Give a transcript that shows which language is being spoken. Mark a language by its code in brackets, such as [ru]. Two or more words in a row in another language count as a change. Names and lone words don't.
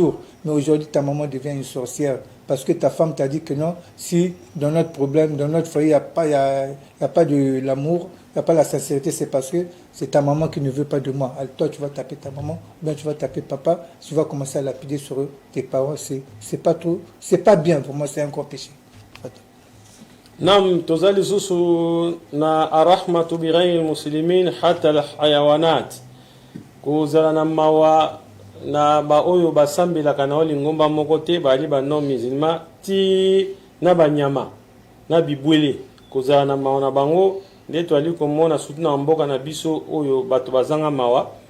[fr] Mais aujourd'hui, ta maman devient une sorcière parce que ta femme t'a dit que non, si dans notre problème, dans notre foyer, il n'y a pas de l'amour, il n'y a pas la sincérité, c'est parce que c'est ta maman qui ne veut pas de moi. Alors toi, tu vas taper ta maman, ou bien tu vas taper papa, tu vas commencer à lapider sur eux, tes parents. C'est pas bien, pour moi, c'est un gros péché. [ln] Nam tozali susu na [ar] الرحمة بغير المسلمين حتى الحيوانات [ln] kuzala na mawa na ba oyo basambela kana oli ngomba moko te bali ba [fr] non musulman [ln] ti na banyama na bibwele kuzala na mawa na bango nde twali komona sutu na mboka na biso oyo bato bazanga mawa